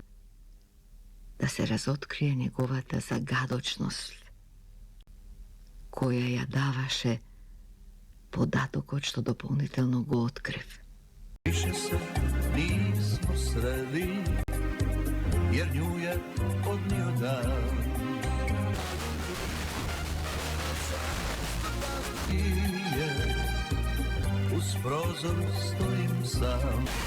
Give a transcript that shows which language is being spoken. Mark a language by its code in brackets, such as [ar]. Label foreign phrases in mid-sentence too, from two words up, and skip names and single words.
[mk] Да се разоткрие неговата загадочност, која ја даваше податокот што дополнително го открив. [hr] Više se nismo sreli, jer nju je odnio dan. I je, uz prozor stojim sam.